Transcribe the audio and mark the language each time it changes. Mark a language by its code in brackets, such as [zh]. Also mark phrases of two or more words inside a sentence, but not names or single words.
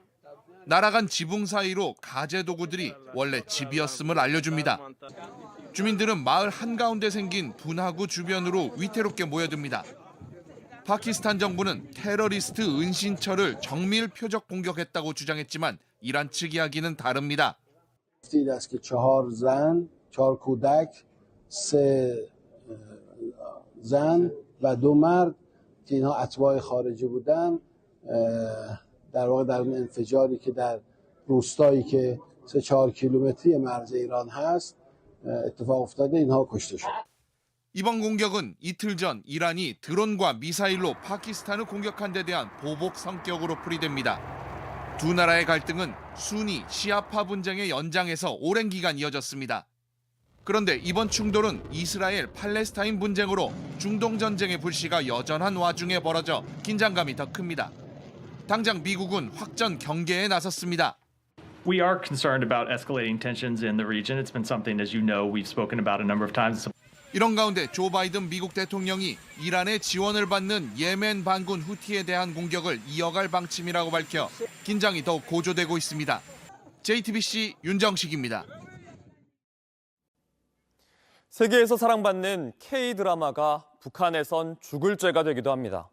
[ko] 날아간 지붕 사이로 가재 도구들이 원래 집이었음을 알려줍니다. 주민들은 마을 한가운데 생긴 분화구 주변으로 위태롭게 모여듭니다. 파키스탄 정부는 테러리스트 은신처를 정밀 표적 공격했다고 주장했지만 이란 측 이야기는 다릅니다. [fa] در واقع در اون انفجاری که در روستایی که 3-4 کیلومتری مرز ایران هست اتفاق افتاده اینها کشته شد. [ko] 이번 공격은 이틀 전 이란이 드론과 미사일로 파키스탄을 공격한 데 대한 보복 성격으로 풀이됩니다. 두 나라의 갈등은 순위, 시아파 분쟁의 연장에서 오랜 기간 이어졌습니다. 그런데 이번 충돌은 이스라엘 팔레스타인 분쟁으로 중동 전쟁의 불씨가 여전한 와중에 벌어져 긴장감이 더 큽니다. 당장 미국은 확전 경계에 나섰습니다. [en] We are concerned about escalating tensions in the region. It's been something, as you know, we've spoken about a number of times. [ko] 이런 가운데 조 바이든 미국 대통령이 이란의 지원을 받는 예멘 반군 후티에 대한 공격을 이어갈 방침이라고 밝혀 긴장이 더욱 고조되고 있습니다. JTBC 윤정식입니다. 세계에서 사랑받는 K-드라마가 북한에선 죽을 죄가 되기도 합니다.